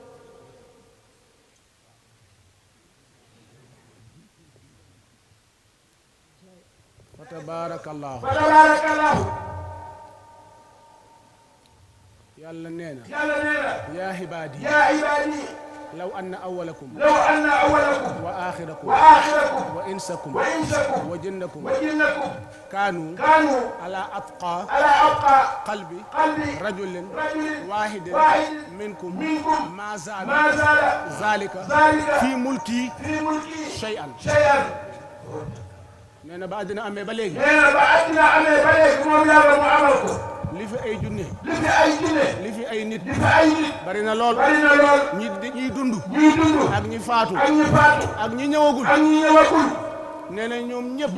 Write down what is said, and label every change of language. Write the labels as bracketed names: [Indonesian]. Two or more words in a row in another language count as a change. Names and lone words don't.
[Arabic] فتبارك الله فتبارك الله [Wolof] yàlla nee na yàlla nee na [Arabic] يا عبادي يا عبادي لو أن أولكم لو أن أولكم وآخركم وآخركم وإنسكم وإنسكم وجنكم وجنكم kaanu kaanu على أتقى على أتقى qalbi qalbi rajulin rajulin waahidin waahidin minkum minkum ما زاد ما زاد zalika zalika في ملكي في ملكي shay'an shay'an [Wolof] nee na ba àddina amee ba léegi nee na ba àddina amee ba léegi moom yàlla mu amal ko li fi ay junne li fi ay junne li fi ay nit li fi ay nit bari na lool bari na lool ñi dund ñuy dund ak ñi faatu ak ñi faatu ak ñi ñëwagul ak ñi ñëwagul nee na ñoom ñëpp